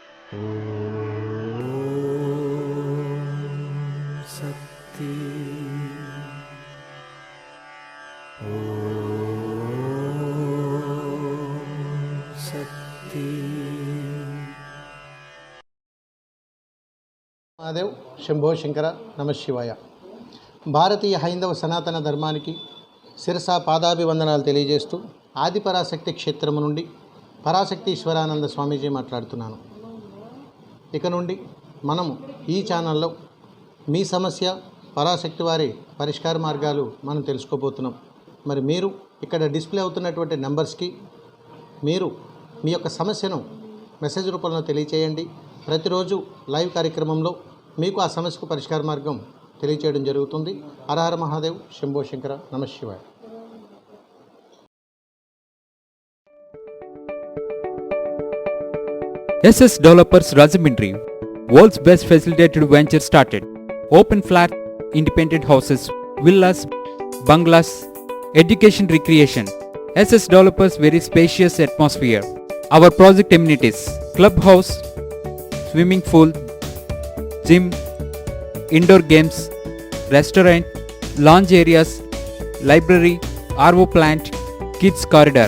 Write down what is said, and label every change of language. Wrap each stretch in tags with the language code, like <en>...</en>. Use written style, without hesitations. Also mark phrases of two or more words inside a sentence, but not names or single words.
<sa>शक्ति शक्ति महादेव शंभो शंकर नमः शिवाय</sa> <te>భారతీయ హైందవ సనాతన ధర్మానికి శిరస పాదాభివందనాలు తెలియజేస్తూ ఆదిపరాశక్తి క్షేత్రము నుండి పరాశక్తి ఈశ్వరానంద స్వామీజీ మాట్లాడుతున్నాను. ఇక నుండి మనము ఈ ఛానల్లో మీ సమస్య పరాశక్తి వారి పరిష్కార మార్గాలు మనం తెలుసుకోబోతున్నాం. మరి మీరు ఇక్కడ డిస్ప్లే అవుతున్నటువంటి నెంబర్స్కి మీరు మీ యొక్క సమస్యను మెసేజ్ రూపంలో తెలియచేయండి. ప్రతిరోజు లైవ్ కార్యక్రమంలో మీకు ఆ సమస్యకు పరిష్కార మార్గం తెలియచేయడం జరుగుతుంది.</te> <sa>హర హర మహాదేవ్ శంభో శంకర నమః శివాయ.</sa> <en>SS Developers Rajahmundry, world's best facilitated venture started. Open flat, independent houses, villas, bungalows, education recreation. SS Developers very spacious atmosphere. Our project amenities: clubhouse, swimming pool, gym, indoor games, restaurant, lounge areas, library, RO plant, kids corridor.</en>